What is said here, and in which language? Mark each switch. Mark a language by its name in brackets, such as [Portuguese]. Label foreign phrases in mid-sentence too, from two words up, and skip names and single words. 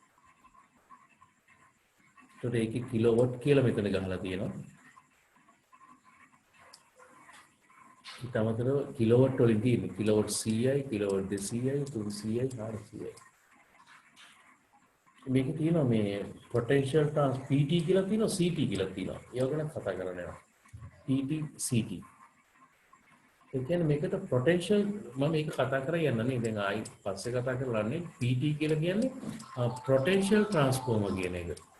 [Sinhala] ඒකට ඒකේ කිලෝවොට් කියලා මෙතන ගහලා තියෙනවා. ඊට අමතරව කිලෝවොට් වලින් තියෙන්නේ කිලෝවොට් 100යි, කිලෝවොට් 200යි, 300යි, 400යි. මේකේ තියෙනවා මේ [English] potential trans [Sinhala] PT කියලා තියෙනවා, CT කියලා තියෙනවා. ඒව ගැන කතා කරන්න යනවා. PT, CT. ඒ කියන්නේ මේකට potential මම මේක කතා කරලා යන්නනේ. දැන් ආයි පස්සේ කතා කරලාන්නේ PT කියලා කියන්නේ [English] potential transformer [Sinhala] කියන එක.